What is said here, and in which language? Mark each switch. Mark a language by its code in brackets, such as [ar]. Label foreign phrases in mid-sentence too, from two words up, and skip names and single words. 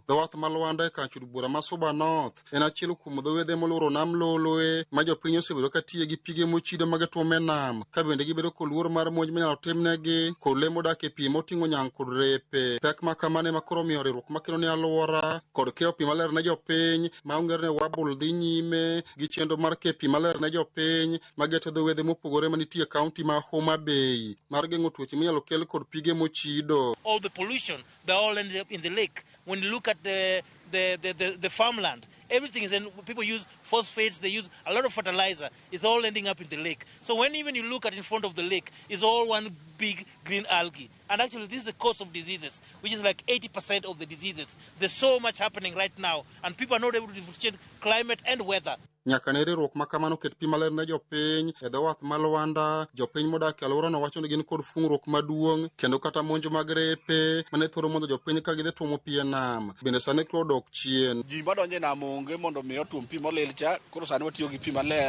[luo] Dho wath ma Lwanda e Kachud Bura ma Suba North en achiel kuom dho wedhe molworo Nam Lolwe ma jopiny osebedo ka tiyo gi pige mochido mag tuomo e nam, ka bende gibedo kod luoro mar monj manyalo timnegi kod le modak e pi moting'o nyang' kod repe. Pek ma kamano ema koro miyo riwruok makelo ne alwora kod keyo pi maler ne jopiny maongerne Wabul dhi nyime gi chenro mar keyo pi maler ne jopiny mageto dho wedhe mopogore manitie kaunti ma Homa Bay mar geng'o tuoche minyalo kel kod pige mochido. [en] All the pollution, they all ended up in the lake. When you look at the farmland, everything is in, people use phosphates, they use a lot of fertilizer, it's all ending up in the lake. So when even you look at in front of the lake, it's all one big green algae. And actually this is the cause of diseases, which is like 80% of the diseases. There's so much happening right now, and people are not able to differentiate climate and weather. [luo] Nyaka ne riwruok ma kamano ket pi maler ne jopiny e dho wath ma Lwanda. Jopiny modak e alworano wacho ni gin kod fung'ruok maduong' kendo kata monjo mag repe mane thoro mondo jopiny ka gidhi tuomo pi e nam bende sani koro dok chien. Ji madonjo e nam onge mondo mi otuom pi molil cha, koro sani watiyo gi pi maler.